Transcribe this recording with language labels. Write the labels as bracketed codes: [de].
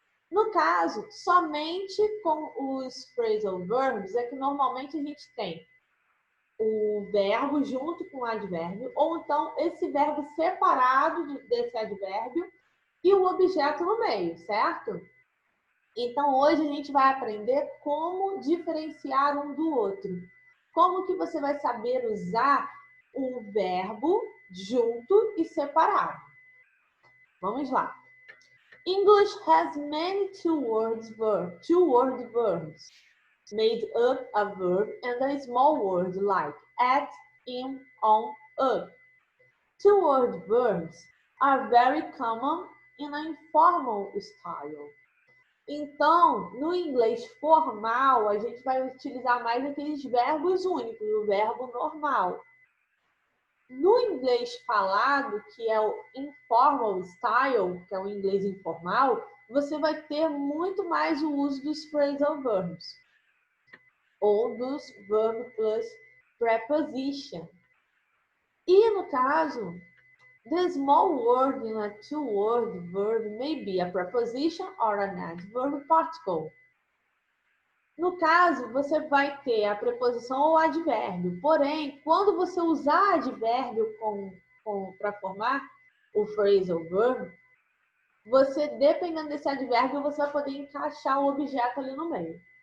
[pt] No caso, somente com os phrasal verbs é que normalmente a gente tem o verbo junto com o advérbio, ou então esse verbo separado desse advérbio e o objeto no meio, certo? Então, hoje a gente vai aprender como diferenciar um do outro. Como que você vai saber usar o verbo junto e separado. Vamos lá. [en] English has many two-word verbs made up a verb and a small word like at, in, on, up. Two-word verbs are very common in an informal style. [pt] Então, no inglês formal, a gente vai utilizar mais aqueles verbos únicos, o verbo normal. No inglês falado, que é o informal style, que é o inglês informal, você vai ter muito mais o uso dos phrasal verbs ou dos verb plus preposition. E no caso, [en] the small word in a two-word verb may be a preposition or an adverb particle. [pt] No caso, você vai ter a preposição ou advérbio. Porém, quando você usar advérbio para formar o phrasal verb, você, dependendo desse advérbio, você vai poder encaixar o objeto ali no meio.